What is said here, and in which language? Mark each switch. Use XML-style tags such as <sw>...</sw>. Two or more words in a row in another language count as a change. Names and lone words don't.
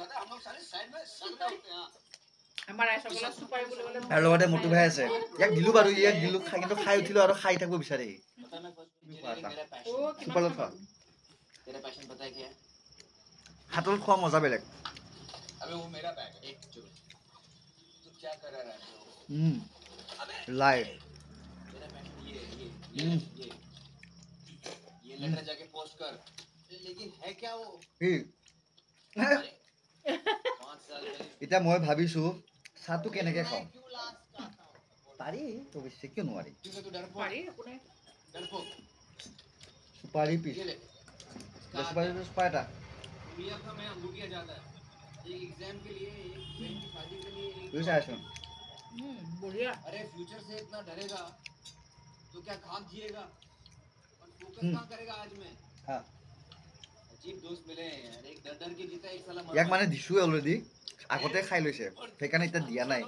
<as>আৰু লগতে মটু ভাই আছে, ইয়াক দিলোঁ বাৰু, ইয়াক দিলোঁ, কিন্তু খাই উঠিলোঁ আৰু খাই থাকিব বিচাৰে। চুপাৰত খোৱা, হাতত খোৱা মজা বেলেগ। লাইভ</as> <hi>ये लेटर जाके पोस्ट कर लेकिन है क्या वो</hi> <as>এতিয়া মই ভাবিছোঁ চাহটো কেনেকৈ খাওঁ। পাৰি, অৱশ্যে কিয় নোৱাৰি। চুপাৰি পিচ, চুপাৰি পিচ খোৱা এটা।</as> <hi>अरे फ्यूचर से इतना डरेगा तो क्या खाक जिएगा और फोकस कहाँ करेगा आज में। अजीब दोस्त मिले यार, एक डर डर के जीता, एक साला</hi> <as>ইয়াক মানে দিছোঁ অলৰেডি, আগতে খাই লৈছে, সেইকাৰণে এতিয়া দিয়া নাই।</as>